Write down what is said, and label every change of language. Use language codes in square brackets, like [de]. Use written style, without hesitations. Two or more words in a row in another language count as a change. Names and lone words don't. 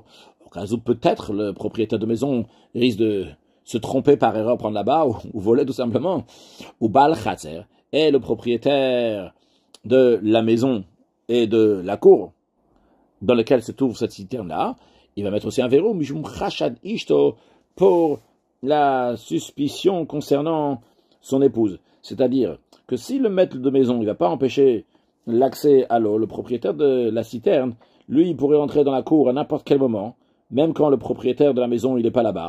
[fr] Au cas où peut-être le propriétaire de maison risque de se tromper par erreur, prendre là-bas, ou voler tout simplement. [he] ובעל חצר, [fr] et le propriétaire de la maison et de la cour dans laquelle se trouve cette citerne-là, il va mettre aussi un verrou, [he] משום חשד אשתו, [fr] pour la suspicion concernant son épouse. C'est-à-dire que si le maître de maison, il va pas empêcher l'accès à l'eau, le propriétaire de la citerne, lui, il pourrait entrer dans la cour à n'importe quel moment, même quand le propriétaire de la maison, il n'est pas là-bas.